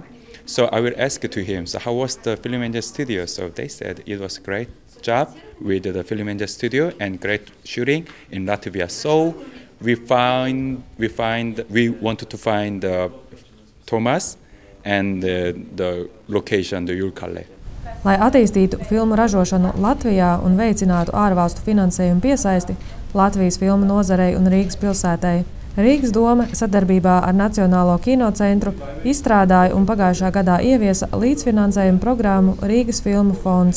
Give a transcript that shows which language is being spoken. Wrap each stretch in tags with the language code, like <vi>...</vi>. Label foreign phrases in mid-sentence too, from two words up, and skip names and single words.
<en>So I will ask to him, so how was the Film Angel Studio? So they said it was a great job with the Film Angel Studio and great shooting in Latvia. So we wanted to find Thomas and the location, the Julkalle.</en> <lv>Lai attīstītu filmu ražošanu Latvijā un veicinātu ārvalstu finansējumu piesaisti Latvijas filmu nozarei un Rīgas pilsētai, Rīgas dome sadarbībā ar Nacionālo kinocentru izstrādāja un pagājušā gadā ieviesa līdzfinansējuma programmu Rīgas filmu fonds.</lv>